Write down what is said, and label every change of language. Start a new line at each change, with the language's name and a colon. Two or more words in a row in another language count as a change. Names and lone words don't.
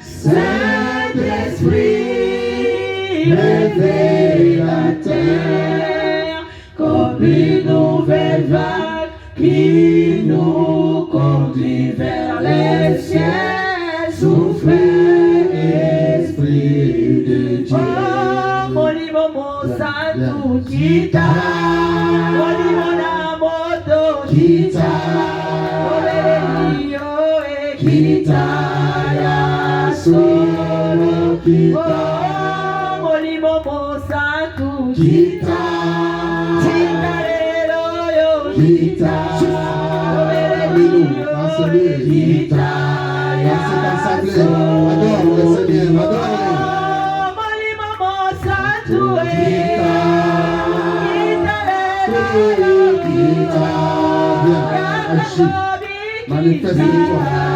French: Saint-Esprit, révélateur. Comme une nouvelle vague qui nous conduit vers les cieux. Soufflez, Esprit de Dieu. Oh, mon livre, mon saint,
Lingala: kita. Kita, kita ya solo kita, molimo mosaku kita, kita yo kita, kita ya solo molimo mosaku kita, kita.
French: Manifeste-toi.